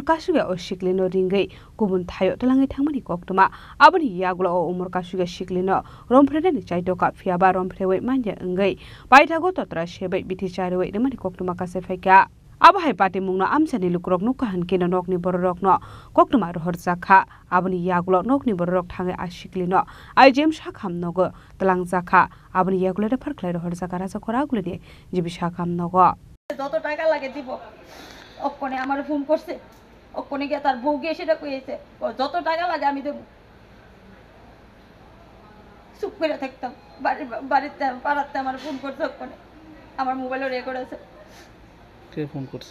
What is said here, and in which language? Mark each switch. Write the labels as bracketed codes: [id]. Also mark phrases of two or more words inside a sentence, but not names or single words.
[trp] kasuga o shiklino ringai Kubun thayo talangai thangmani koktuma abani yagulo o umur kasuga shiklino romprena ni chaidoka phiaba romprewei manja engai baithago totra shebai biti charewei nemani koktuma ka sefaika abahai Patimung na amsani lukrok nukahan kena nokni borokno koktuma rohor jakha abani yagulo nokni borok thangai ashiklino IGM shakham nogo talang jakha abani yagulo re farklai rohor jakha Rajakhor agulini jibi shakham nogo [bn] যত টাকা লাগে দিব অকনে আমার ফোন করছে অকনে গিয়ে তার বউ গিয়ে সেটা কইছে যত টাকা লাগে আমি দেব চুপ করে থাকতাম বাড়িতে পাড়াতে আমার ফোন করছে অকনে আমার মোবাইলে রেকর্ড আছে কে ফোন করছে